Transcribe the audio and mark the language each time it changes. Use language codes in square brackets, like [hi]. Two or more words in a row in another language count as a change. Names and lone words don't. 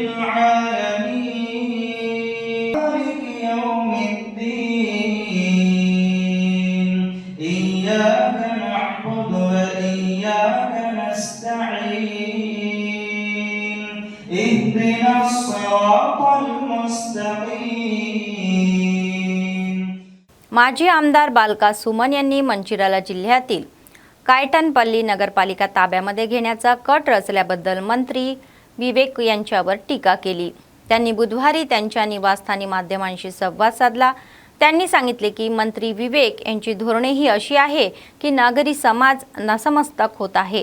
[ar] العالمين مالك يوم الدين إياك نعبد وإياك نستعين اهدنا الصراط المستقيم। [mr] माजी आमदार बालका सुमन यांनी मंचिराला जिल्ह्यातील कायटनपल्ली नगरपालिका ताब्यामध्ये घेण्याचा कट रचल्याबद्दल मंत्री विवेक यांच्यावर टीका केली। त्यांनी बुधवारी त्यांच्या निवासस्थानी माध्यमांशी संवाद साधला। त्यांनी सांगितले की मंत्री विवेक यांची धोरणे ही अशी आहे की नागरी समाज नतमस्तक होत आहे।